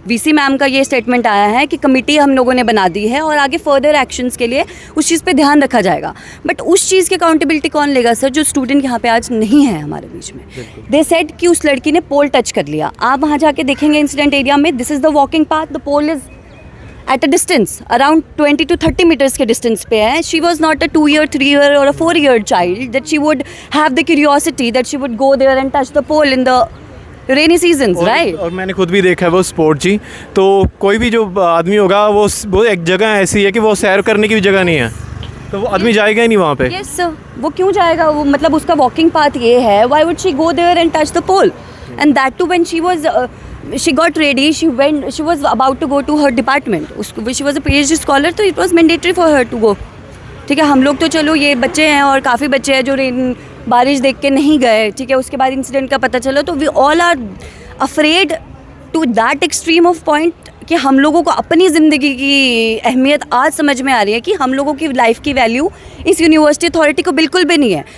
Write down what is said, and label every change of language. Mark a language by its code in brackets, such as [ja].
[hi] VC ma'am का ये statement आया है कि कमिटी हम लोगों ने बना दी है और आगे फर्दर एक्शंस के लिए उस चीज़ पे ध्यान रखा जाएगा। बट उस चीज़ की अकाउंटेबिलिटी कौन लेगा सर, जो स्टूडेंट यहाँ पे आज नहीं है हमारे बीच में? [en] They said कि उस लड़की ने पोल टच कर लिया। आप वहाँ जाके देखेंगे इंसिडेंट एरिया में, this is the walking path, the pole is at a distance around 20 to 30 meters के distance पे है। She was not a 2-year, 3-year or a 4-year child that she would have the curiosity that she would go there and touch the pole in the rainy seasons, right? [hi] और मैंने खुद भी देखा है वो sport जी। तो कोई भी जो आदमी होगा वो एक जगह ऐसी है कि वो सैर करने की भी जगह नहीं है, तो वो आदमी जाएगा ही नहीं वहाँ पे। [en] Yes sir, [hi] वो क्यों जाएगा? वो मतलब उसका वॉकिंग पाथ ये है, [en] why would she go there and touch the pole? And that too when she was she got ready, she was about to go to her department. She was a PhD scholar, तो it was mandatory for her to go. [hi] ठीक है, हम लोग तो चलो ये बच्चे हैं और काफ़ी बच्चे हैं जो बारिश देख के नहीं गए, ठीक है, उसके बाद इंसिडेंट का पता चला, तो [en] we all are afraid to that extreme of point [hi] कि हम लोगों को अपनी ज़िंदगी की अहमियत आज समझ में आ रही है कि हम लोगों की लाइफ की वैल्यू इस यूनिवर्सिटी अथॉरिटी को बिल्कुल भी नहीं है।